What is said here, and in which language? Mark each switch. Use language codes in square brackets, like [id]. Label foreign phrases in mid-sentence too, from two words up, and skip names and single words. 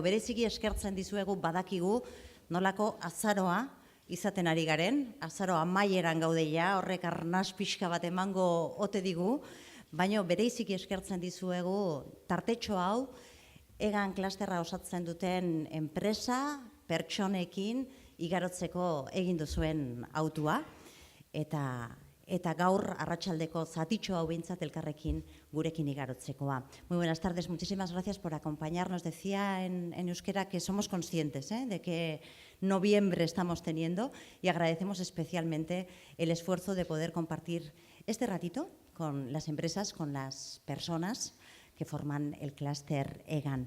[eu] Bereziki eskertzen dizuegu badakigu nolako azaroa izaten ari garen, azaroa amaieran gaudeia, horrek arnas pixka bat emango ote digu, baina bereziki eskertzen dizuegu tartetxo hau Egan klasterra osatzen duten enpresa, pertsonekin igarotzeko egin duzuen autua eta gaur arratsaldeko zatitxo hau behintzat elkarrekin gurekin igarotzekoa. [es] Muy buenas tardes, muchísimas gracias por acompañarnos. Decía en euskera que somos conscientes de que noviembre estamos teniendo y agradecemos especialmente el esfuerzo de poder compartir este ratito con las empresas, con las personas que forman el clúster Egan.